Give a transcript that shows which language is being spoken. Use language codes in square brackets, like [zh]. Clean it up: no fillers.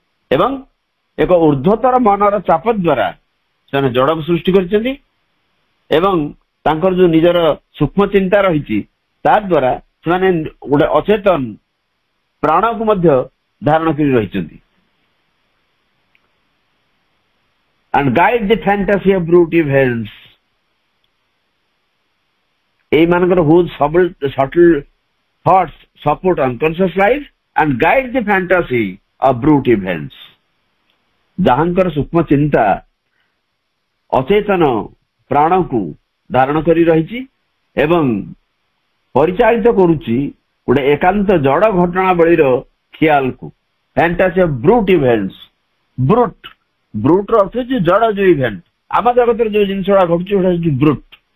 [or] ଏବଂ ଏକ ଉର୍ଦ୍ଧ୍ୱତର ମନର ଚାପ ଦ୍ୱାରା ସେମାନେ ଜଡକୁ ସୃଷ୍ଟି କରିଛନ୍ତି ଏବଂ ତାଙ୍କର ଯୋଉ ନିଜର ସୂକ୍ଷ୍ମ ଚିନ୍ତା ରହିଛି ତା ଦ୍ୱାରା ସେମାନେ ଗୋଟେ ଅଚେତନ ପ୍ରାଣକୁ ମଧ୍ୟ ଧାରଣ କରି ରହିଛନ୍ତି। [en] and guide the fantasy of brute events, [or] ଏଇମାନଙ୍କର [en] whose subtle thoughts support unconscious life and guide the fantasy of brute events, [or] ଯାହାଙ୍କର ସୂକ୍ଷ୍ମ ଚିନ୍ତା ଅଚେତନ ପ୍ରାଣକୁ ଧାରଣ କରି ରହିଛି ଏବଂ ପରିଚାଳିତ କରୁଛି ଗୋଟେ ଏକାନ୍ତ ଜଡ ଘଟଣାବଳୀର ଖିଆଲକୁ। [en] fantasy of brute events, [or] Brut, ବ୍ରୁଟ୍ର ଅର୍ଥ ହେଉଛି ଜଡ ଯୋଉ ଇଭେଣ୍ଟ, ଆମ ଜଗତରେ ଯୋଉ ଜିନିଷ ଗୁଡା ଘଟୁଛି ସେଟା ହେଉଛି ବ୍ରୁଟ୍।